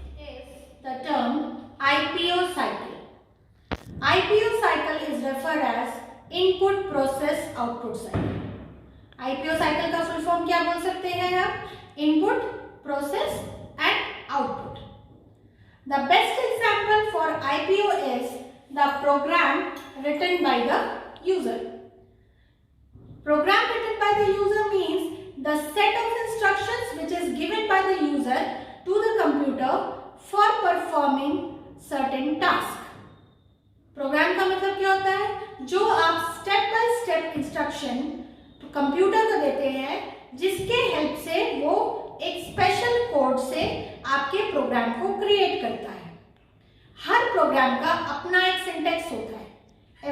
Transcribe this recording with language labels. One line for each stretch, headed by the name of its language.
English: Is the term IPO cycle. IPO cycle is referred as input process output cycle.
Hindi: IPO cycle का full form क्या बोल सकते हैं आप?
English: Input, process and output. The best example for IPO is the program written by the user. Program written by the user means the set of instructions which is given by the user to the computer for performing certain task.
Hindi: Program का मतलब क्या होता है? जो आप step by step instruction computer को देते हैं, जिसके हेल्प से वो एक स्पेशल कोड से आपके प्रोग्राम को क्रिएट करता है. हर प्रोग्राम का अपना एक सिंटैक्स होता है.